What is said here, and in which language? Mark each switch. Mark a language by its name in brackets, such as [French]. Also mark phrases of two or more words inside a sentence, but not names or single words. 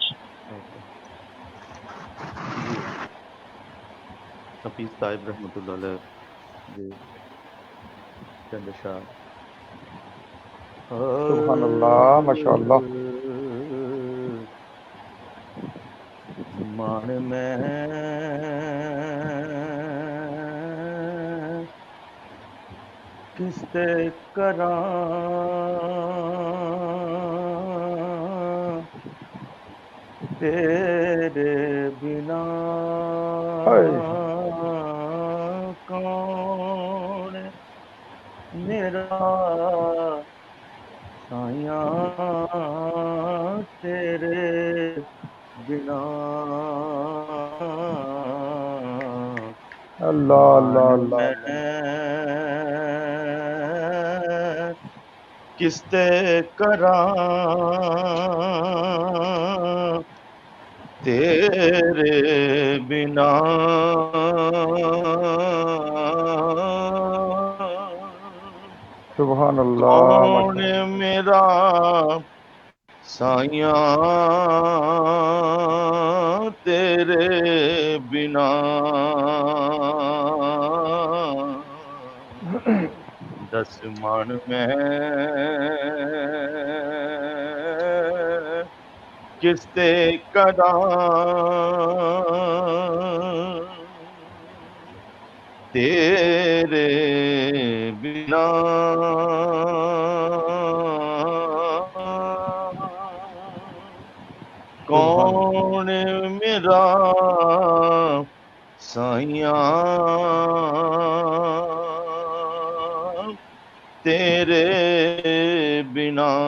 [Urdu] حفیظ صاحب [Arabic] رحمۃ اللہ علیہ [Urdu] جی چند اشعار. [Arabic] سبحان اللہ ماشاء اللہ. [Punjabi] مان میں کس تے کراں تیرے بنا کون میرا سایاں تیرے بنا. اللہ اللہ اللہ. کس تے کراں تیرے بنا [Arabic] سبحان اللہ [Punjabi] کون میرا سایاں تیرے بنا. دس من میں کس تے کراں تیرے بنا کون میرا سایاں تیرے بنا.